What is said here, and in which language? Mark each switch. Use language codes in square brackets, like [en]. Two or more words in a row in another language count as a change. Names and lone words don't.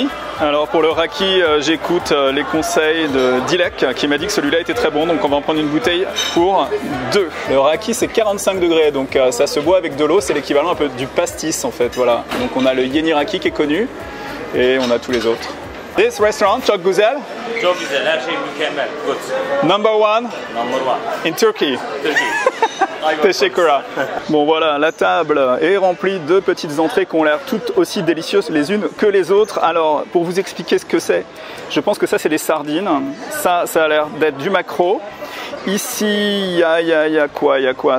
[fr] Alors pour le raki j'écoute les conseils de Dilek qui m'a dit que celui-là était très bon, donc on va en prendre une bouteille pour 2. Le raki c'est 45 degrés donc ça se boit avec de l'eau, c'est l'équivalent un peu du pastis en fait, voilà. Donc on a le Yeni Raki qui est connu et on a tous les autres. [en] This restaurant, [tr] Çok Güzel. Çok güzel, her şey mükemmel. [en] Good. Number one in Turkey. [tr] Teşekkürler. [fr] Bon voilà, la table est remplie de petites entrées qui ont l'air toutes aussi délicieuses les unes que les autres. Alors pour vous expliquer ce que c'est, je pense que ça c'est des sardines. Ça a l'air d'être du maquereau. Ici, il y a quoi?